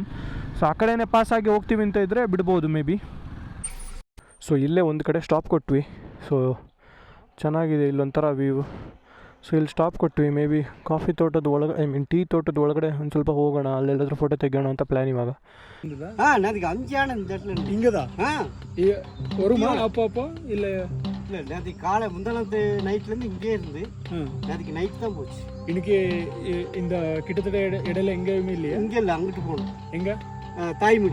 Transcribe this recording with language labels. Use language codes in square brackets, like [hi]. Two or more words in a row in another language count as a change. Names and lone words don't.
[kn] ಸೊ ಆ ಕಡೆನೇ ಪಾಸಾಗಿ ಹೋಗ್ತೀವಿ ಅಂತ ಇದ್ದರೆ ಬಿಡ್ಬೋದು [en] may be. [kn] ಸೊ ಇಲ್ಲೇ ಒಂದು ಕಡೆ ಸ್ಟಾಪ್ ಕೊಟ್ವಿ. ಸೊ ಚೆನ್ನಾಗಿದೆ, ಇಲ್ಲೊಂಥರ ವ್ಯೂ. ಸೊ ಇಲ್ಲಿ ಸ್ಟಾಪ್ ಕೊಟ್ವಿ. [en] may be [kn] ಕಾಫಿ ತೋಟದ ಒಳಗಡೆ, ಟೀ ತೋಟದ ಒಳಗಡೆ ಒಂದು ಸ್ವಲ್ಪ ಹೋಗೋಣ, ಅಲ್ಲೆಲ್ಲಾದ್ರೂ ಫೋಟೋ ತೆಗೋಣ ಅಂತ ಪ್ಲ್ಯಾನ್ ಇವಾಗ. [ta] இங்கதா வருமா அப்போ இல்ல இல்லை நேற்றுக்கு காலை முந்தானத்து நைட்லேருந்து இங்கே இருந்து நேற்றுக்கு நைட் தான் போச்சு. இன்னைக்கு இந்த கிட்டத்தட்ட இடையில எங்கேயுமே இல்லையா? இங்கே இல்லை, அங்கிட்டு போகணும். எங்க? தாய்மொழி.